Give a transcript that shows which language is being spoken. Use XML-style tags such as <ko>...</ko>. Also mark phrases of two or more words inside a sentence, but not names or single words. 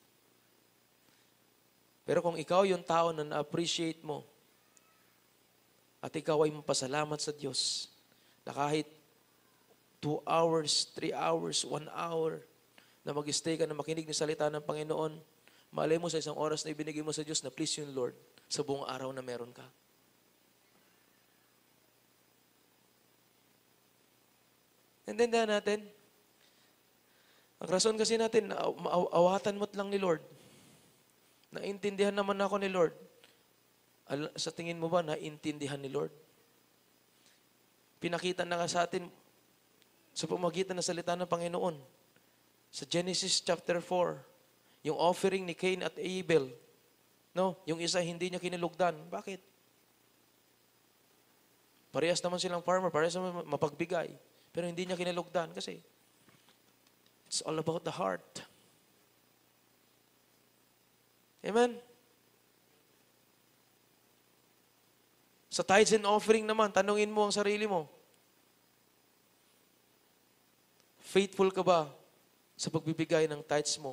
<tl>Pero kung ikaw yung tao na na-appreciate mo at ikaw ay mapasalamat sa Diyos na kahit 2 hours, 3 hours, 1 hour na mag-stay ka na makinig ng salita ng Panginoon, malay mo sa isang oras na ibinigay mo sa Diyos na please yung Lord sa buong araw na meron ka. Naintindihan natin? Ang rason kasi natin, awatan mo't lang ni Lord. Naintindihan naman ako ni Lord. Sa tingin mo ba, naintindihan ni Lord? Pinakita na nga sa atin sa pamagitan ng salita ng Panginoon. Sa Genesis chapter 4, yung offering ni Cain at Abel, no? Yung isa hindi niya kinilugdan. Bakit? Parehas naman silang farmer, parehas naman mapagbigay. Pero hindi niya kinilugdan kasi</tl> <en>it's all about the heart.</en> <tl>Amen? Sa</tl> <en>tithes and offering</en> <tl>naman, tanungin mo ang sarili mo. Faithful ka ba sa pagbibigay ng tithes mo?</tl>